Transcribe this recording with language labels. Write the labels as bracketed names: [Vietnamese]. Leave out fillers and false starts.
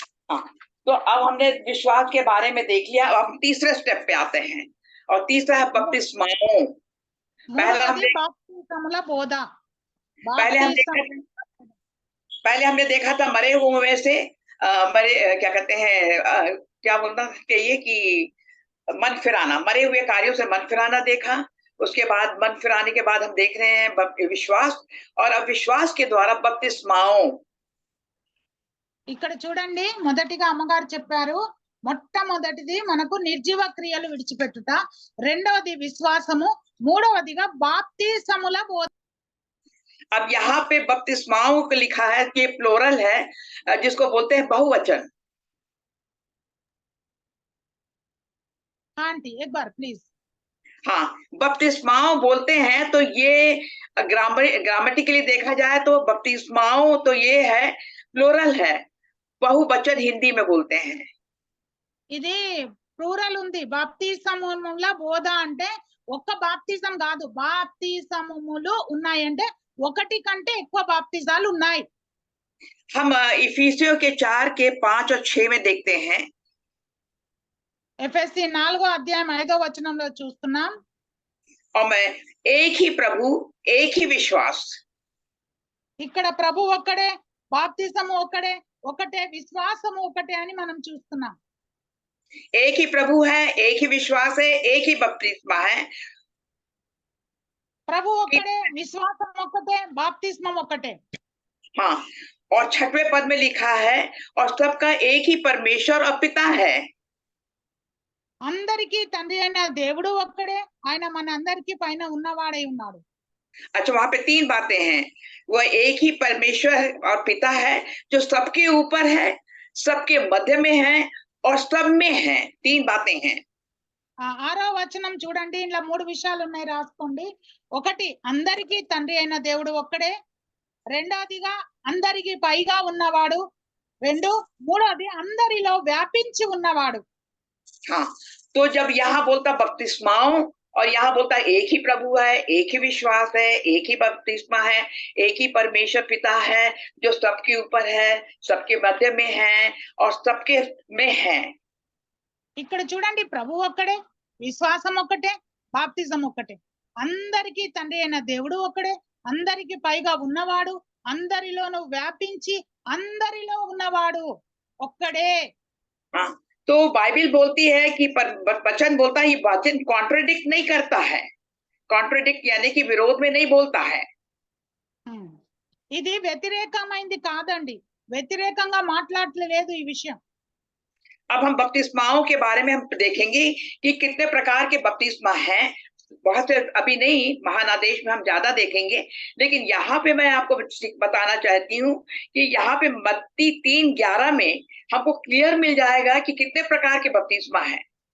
[Hindi] हाँ, तो अब हमने विश्वास के बारे में देख लिया। अब हम तीसरे स्टेप पे आते हैं और तीसरा है बपतिस्माओं। पहला [Telugu] మూడవది [Hindi] हमने [Telugu] బాప్తిస్మముల బోధ. [Hindi] पहले हम [Telugu] బాప్తిస్మము [Hindi] पहले हमने देखा था मरे हुए में से क्या कहते हैं, क्या बोलना चाहिए कि मन फिराना, मरे हुए कार्यों से मन फिराना देखा। उसके बाद मन फिराने के बाद हम देख रहे हैं विश्वास, और अब विश्वास के द्वारा बपतिस्माओं। [Telugu] ఇక్కడ చూడండి, మొదటిగా అమ్మగారు చెప్పారు, మొట్టమొదటిది మనకు నిర్జీవ క్రియలు విడిచిపెట్టుట, రెండవది విశ్వాసము, మూడవదిగా బాప్తిసముల బోధ. [Hindi] अब यहाँ पे बपतिस्माओं को लिखा है कि प्लोरल है, जिसको बोलते हैं बहुवचन। आंटी एक बार प्लीज. हाँ, बपतिस्माओं बोलते हैं तो ये ग्रामेटिकली देखा जाए तो बपतिस्माओं तो ये है प्लोरल है, बहुवचन हिंदी में बोलते हैं। [Telugu] ఇది ప్లూరల్ ఉంది. బాప్తిసముల బోధ అంటే ఒక్క బాప్తిజం కాదు, బాప్తిసములు ఉన్నాయంటే ఒకటి కంటే ఎక్కువ బాప్తిజాలు ఉన్నాయి. [Hindi] हम इफिसियों के 4 के 5 और 6 में देखते हैं। [Telugu] ఎఫెసీ 4:5 చూస్తున్నాం. [Hindi] और मैं एक ही प्रभु एक ही विश्वास। [Telugu] ఇక్కడ ప్రభు ఒక్కడే, బాప్తిజము ఒక్కడే, ఒకటే విశ్వాసము ఒకటే అని మనం చూస్తున్నాం. [Hindi] एक ही प्रभु है, एक ही विश्वास है, एक ही बपतिस्मा है। [Telugu] ప్రభు ఒక్కడే, విశ్వాసం ఒక్కటే, బాప్తిస్మం ఒక్కటే. [Hindi] हाँ, और 6वें पद में लिखा है और सबका एक ही परमेश्वर और पिता है। [Telugu] అందరికీ తండ్రి అయిన దేవుడు ఒక్కడే, ఆయన మన అందరికీ పైన ఉన్నవాడై ఉన్నాడు. [Hindi] अच्छा, वहां पे 3 बातें हैं। वह एक ही परमेश्वर और पिता है जो सबके ऊपर है, सबके मध्य में है और सब में है। 3 बातें हैं। [Telugu] 6వ వచనం చూడండి, ఇందులో 3 విషయాలు ఉన్నాయి, రాసుకోండి. ఒకటి, అందరికీ తండ్రి అయిన దేవుడు ఒక్కడే. రెండవదిగా అందరికీ పైగా ఉన్నవాడు. మూడవది అందరిలో వ్యాపించి ఉన్నవాడు. [Hindi] हाँ, तो जब यहाँ बोलता बपतिस्माओं और यहाँ बोलता एक ही प्रभु है, एक ही विश्वास है, एक ही बपतिस्मा है, एक ही परमेश्वर पिता है जो सबके ऊपर है, सबके मध्य में है और सबके में है। [Telugu] ఇక్కడ చూడండి, ప్రభు ఒక్కడే, విశ్వాసం ఒక్కటే, బాప్తిజం ఒక్కటే. అందరికీ తండ్రి అయిన దేవుడు ఒక్కడే, అందరికి పైగా ఉన్నవాడు, అందరిలోనూ వ్యాపించి అందరిలో ఉన్నవాడు ఒక్కడే. [Hindi] हाँ, तो बाइबल बोलती है कि वचन बोलता है, वचन कॉन्ट्रडिक्ट नहीं करता है। कॉन्ट्रडिक्ट यानी कि विरोध में नहीं बोलता है। [Telugu] ఇది వ్యతిరేకమైంది కాదండి, వ్యతిరేకంగా మాట్లాడలేదు ఈ విషయం. [Hindi] अब हम बपतिस्माओं के बारे में हम देखेंगे कि कितने प्रकार के बपतिस्मा हैं। बहुत से अभी नहीं, महानादेश में हम ज्यादा देखेंगे, लेकिन यहाँ पे मैं आपको बताना चाहती हूँ कि यहाँ पे मत्ती 3:11 में हमको क्लियर मिल जाएगा कि कितने प्रकार के बपतिस्मा हैं।